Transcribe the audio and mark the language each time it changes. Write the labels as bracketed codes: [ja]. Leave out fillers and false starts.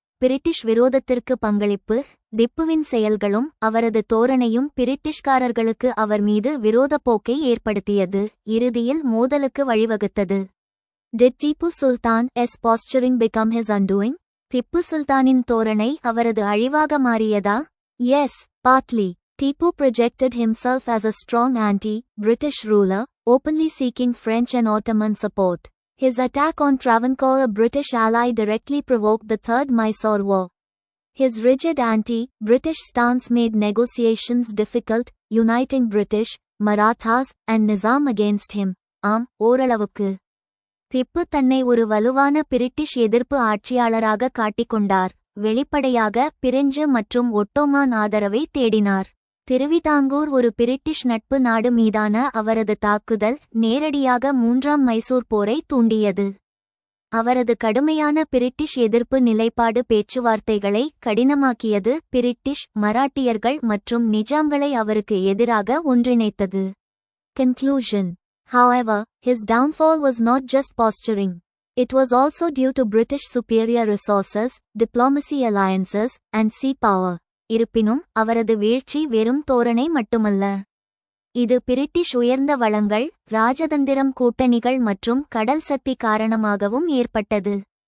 [ta] British விரோதத்திற்கு பங்களிப்பு. திப்புவின் செயல்களும் அவரது தோரணையும் பிரிட்டிஷ்காரர்களுக்கு அவர் மீது விரோத போக்கை ஏற்படுத்தியது, இறுதியில் மோதலுக்கு வழிவகுத்தது. [en] Did Tipu Sultan's posturing become his undoing? [ta] Tipu சுல்தானின் தோரணை அவரது அழிவாக மாறியதா? [en] Yes, partly. Tipu projected himself as a strong anti-British ruler, openly seeking French and Ottoman support. His attack on Travancore, a British ally, directly provoked the Third Mysore War. His rigid anti-British stance made negotiations difficult, uniting British, Marathas, and Nizam against him. [ta] ஓரளவுக்கு. திப்பு தன்னை ஒரு வலுவான British எதிர்ப்பு ஆட்சியாளராக காட்டிக்கொண்டார். வெளிப்படையாக French மற்றும் Ottoman ஆதரவை தேடினார். திருவிதாங்கூர் ஒரு பிரிட்டிஷ் நட்பு நாடு மீதான அவரது தாக்குதல் நேரடியாக மூன்றாம் மைசூர் போரை தூண்டியது. அவரது கடுமையான பிரிட்டிஷ் எதிர்ப்பு நிலைப்பாடு பேச்சுவார்த்தைகளை கடினமாக்கியது, பிரிட்டிஷ், மராட்டியர்கள் மற்றும் நிஜாம்களை அவருக்கு எதிராக ஒன்றிணைத்தது. [en] Conclusion. However, his downfall was not just posturing. It was also due to British superior resources, diplomacy alliances, and sea power. [ta] இருப்பினும் அவரது வீழ்ச்சி வெறும் தோரணை மட்டுமல்ல. இது பிரிட்டிஷ் உயர்ந்த வளங்கள், ராஜதந்திரம், கூட்டணிகள் மற்றும் கடல் சக்தி காரணமாகவும் ஏற்பட்டது.